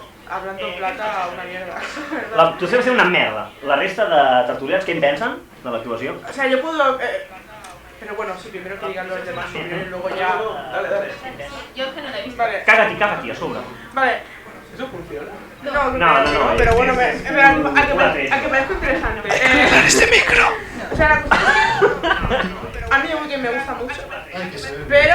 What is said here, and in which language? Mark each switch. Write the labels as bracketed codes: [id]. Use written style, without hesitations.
[es] Hablando plata, una mierda. [ca] L'actuació va ser una merda. La resta de tertulians, què en pensen de l'actuació? [es] O sea, yo puedo... Pero bueno, sí, primero que digan los demás y luego ya... Dale. Yo es que no la he visto. Vale. Cagati, a sobre. Vale. ¿Eso funciona? No, pero bueno, a que parezca interesante. este micro. O sea, la cuestión es que a mí The Weeknd me gusta mucho, pero...